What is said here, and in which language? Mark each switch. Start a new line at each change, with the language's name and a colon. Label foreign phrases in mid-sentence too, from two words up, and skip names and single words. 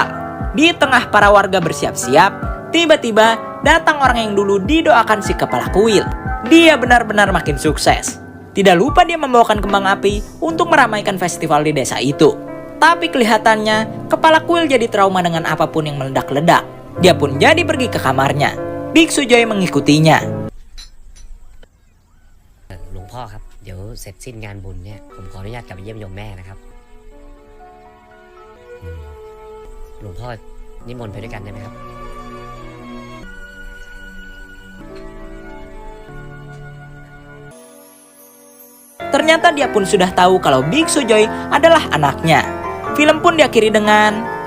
Indonesian: Di tengah para warga bersiap-siap, tiba-tiba datang orang yang dulu didoakan si kepala kuil. Dia benar-benar makin sukses. Tidak lupa dia membawakan kembang api untuk meramaikan festival di desa itu. Tapi kelihatannya, kepala kuil jadi trauma dengan apapun yang meledak-ledak. Dia pun jadi pergi ke kamarnya. Biksu Joy mengikutinya.
Thai: หลวงพ่อครับเดี๋ยวเสร็จสิ้นงานบุญเนี่ยผมขออนุญาตกลับไปเยี่ยมโยมแม่นะครับหลวงพ่อนิมนต์ไปด้วยกันได้ไหมครับ
Indonesian: Ternyata dia pun sudah tahu kalau Biksu Joy adalah anaknya. Film pun diakhiri dengan